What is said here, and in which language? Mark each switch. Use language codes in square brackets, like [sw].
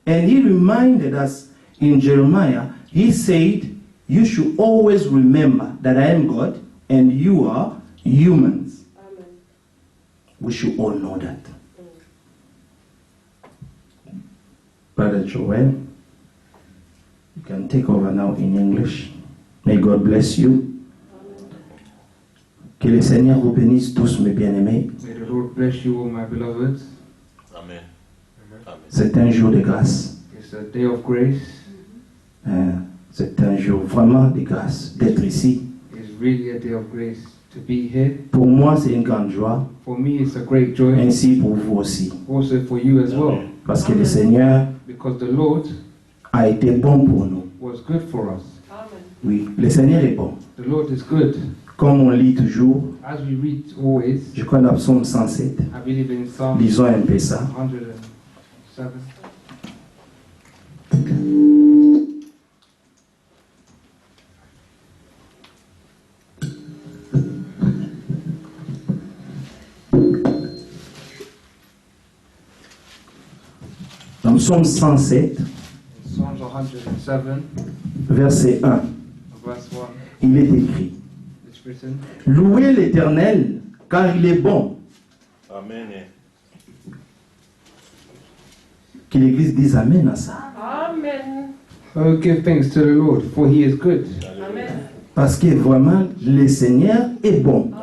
[en] And he reminded us in Jeremiah, he said, you should always remember that I am God and you are humans. Amen. We should all know that. Brother Joel, you can take over now in English. May God bless you. [fr] Que le Seigneur vous bénisse tous, mes bien-aimés. [en] May the Lord bless you all, my beloveds. Amen. Amen. [fr] C'est un jour de grâce. [en] It's a day of grace. [fr] C'est un jour vraiment de grâce d'être ici. [en] It's really a day of grace to be here. [fr] Pour moi, c'est une grande joie. [en] For me, it's a great joy. [fr] Ainsi pour vous aussi. [en] Also for you as well. [fr] Parce que le Seigneur [en] Because the Lord [fr] a été bon pour nous. [en] was good for us. Amen. [fr] Oui, le Seigneur est bon. [en] The Lord is good. [fr] Comme on lit toujours, [en] As we read always, [fr] je crois dans Psaume 107. [en] I believe in Psalm [fr] Lisons un peu ça. [en] 107. [fr] Dans Psaume 107, [en] Psalms 107, [fr] verset 1, [en] verse 1, [fr] il est écrit: [en] it's written, [fr] Louez l'Éternel, car il est bon. Amen. Que l'Église dise Amen à ça. Amen. [en] Oh, give thanks to the Lord, for he is good. Amen. [fr] Parce que vraiment, le Seigneur est bon.